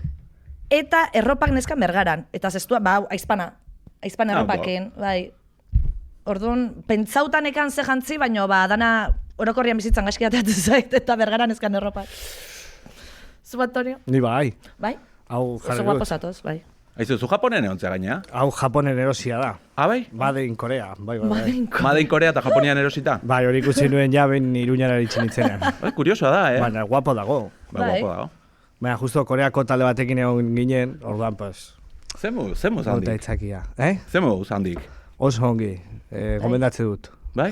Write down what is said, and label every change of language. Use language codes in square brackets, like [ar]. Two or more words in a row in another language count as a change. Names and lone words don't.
[eu] Eta erropak neskan Bergaran. Eta zestua, aizpana erropakin, bai. Orduan, pentsautan ekan ze jantzi, baina dana orokorrian bizitzan gaizki ateatu zait, eta Bergaran neskan erropak. Zu, Antonio? Ni bai. Bai? Hau oso guapo zatoz, bai. Aizu, zu Japonen egontzea gaina? Hau Japonen erosia da. Bai? [en] Made in Korea. [eu] Bai. [en] Made in Korea [eu] eta Japonian erosita? Bai, hori ikusi nuen jaben Iruñara itzen itzenean. Kuriosoa da, Baina, guapo dago. Guapo dago. Baina, justo Koreako talde batekin egon ginen, orduan, pues... Zemu handik? Itzakia. Zemu handik? Oso ongi, gomendatze dut. Bai?